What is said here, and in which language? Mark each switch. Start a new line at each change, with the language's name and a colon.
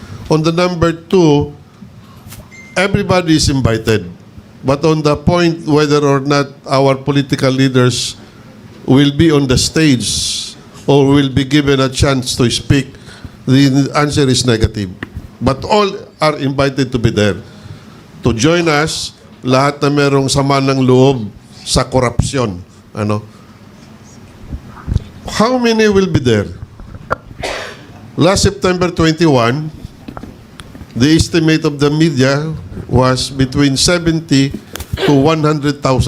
English: On the number 2, everybody is invited. But on the point whether or not our political leaders will be on the stage or will be given a chance to speak, the answer is negative. But all are invited to be there. To join us,
Filipino: lahat na merong sama ng loob sa korupsyon.
English: How many will be there? Last September 21, the estimate of the media was between 70 to 100,000.